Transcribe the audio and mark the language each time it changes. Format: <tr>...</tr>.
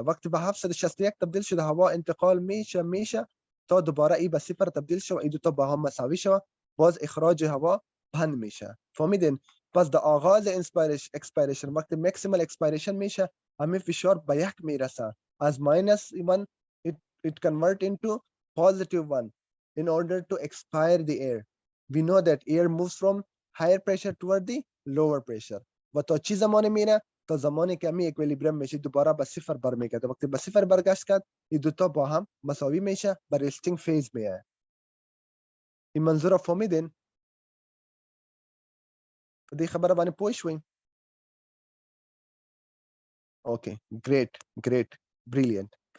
<fa>وقتی به 761 تبدیل شده، هوا انتقال میشه تا دوباره ای به 0 تبدیل شد، این دو تا با هم مساوی شد، باز اخراج هوا بند میشه. فهمیدین؟ پس در آغاز اکسپایریشن، وقتی ماکسیمال اکسپایریشن میشه، همین فشار به 1 میرسه.</fa> <en>از -1 it convert into +1 in order to expire the air. We know that air moves from higher pressure toward the lower pressure.</en> <fa>و تا چی زمانی میره؟ تا زمانی که می اکویلیبریم میشه، دوباره به 0 برمیگرده. وقتی به 0 برگشت کرد، این دو تا با هم مساوی میشه، به رستینگ فیز میاد. این منظور فهمیدین؟</fa> <ps>دې خبره باندې پوه شوئ؟</ps> <en>Okay, great, brilliant.</en>